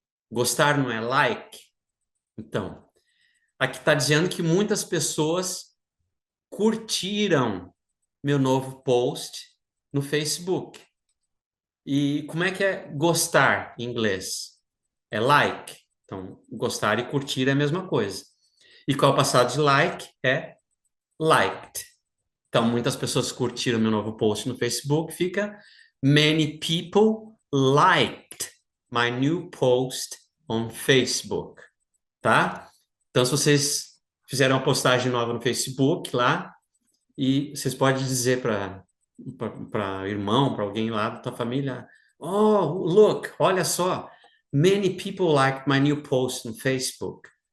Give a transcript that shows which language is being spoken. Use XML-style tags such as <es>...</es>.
<pt>Gostar não é like? Então, aqui está dizendo que muitas pessoas curtiram meu novo post no Facebook. E como é que é gostar em inglês? É like. Então, gostar e curtir é a mesma coisa. E qual é o passado de like? É liked. Então, muitas pessoas curtiram meu novo post no Facebook. Fica</pt> <en>many people liked my new post on Facebook.</en> <pt>Tá? Então, se vocês fizeram uma postagem nova no Facebook lá, e vocês podem dizer para irmão, para alguém lá da tua família,</pt> <en>oh, look,</en> <pt>olha só,</pt> <en>many people liked my new post</en> <pt>no Facebook.</pt>